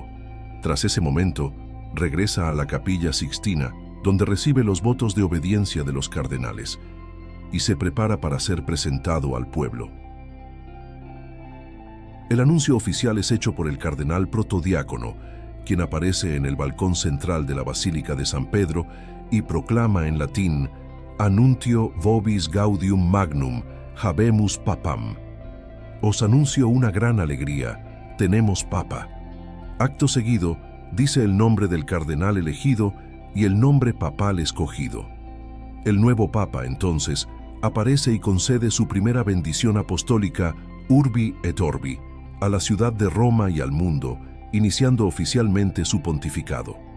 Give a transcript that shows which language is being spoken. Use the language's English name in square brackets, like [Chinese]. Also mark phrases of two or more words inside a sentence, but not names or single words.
[Spanish] Tras ese momento, regresa a la Capilla Sixtina, donde recibe los votos de obediencia de los cardenales, y se prepara para ser presentado al pueblo. El anuncio oficial es hecho por el cardenal protodiácono, quien aparece en el balcón central de la Basílica de San Pedro y proclama en latín: [Latin] Annuntio vobis gaudium magnum, habemus papam. [Spanish] Os anuncio una gran alegría, tenemos papa. Acto seguido, dice el nombre del cardenal elegido y el nombre papal escogido. El nuevo papa, entonces, aparece y concede su primera bendición apostólica, [Latin] Urbi et Orbi, [Spanish] a la ciudad de Roma y al mundo, iniciando oficialmente su pontificado.